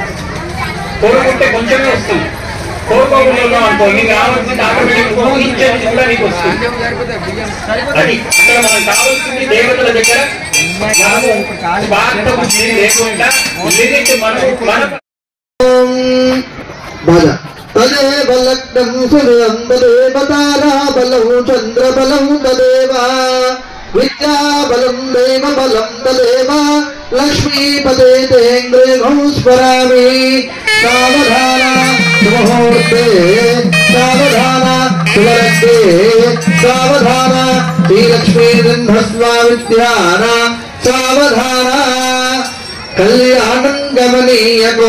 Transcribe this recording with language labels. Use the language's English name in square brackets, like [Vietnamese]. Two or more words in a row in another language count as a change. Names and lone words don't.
[Telugu] కోరుకుంటే కొంచెమే వస్తుంది, కోరుకోకుండా ఉన్నాం అనుకో నీకు రావాల్సింది ఆటోమేటిక్ ఊహించేది కూడా నీకు వస్తుంది. అది అక్కడ మనం కావాల్సింది దేవతల దగ్గర మనము స్వార్థ బుద్ధి లేకుండా లిమిట్ మన [Sanskrit] तदेव लग्नं सूर्यं तदेव ताराबलं चन्द्रबलं तदेव विद्याबलं देवबलं तदेव लक्ष्मीपते तेन्द्रियं स्मरामि सावधाना सुमुहूर्ते सावधाना सुवर्गे सावधाना श्रीलक्ष्मीर्हस्वामिध्याना सावधाना कल्याणं गमनीय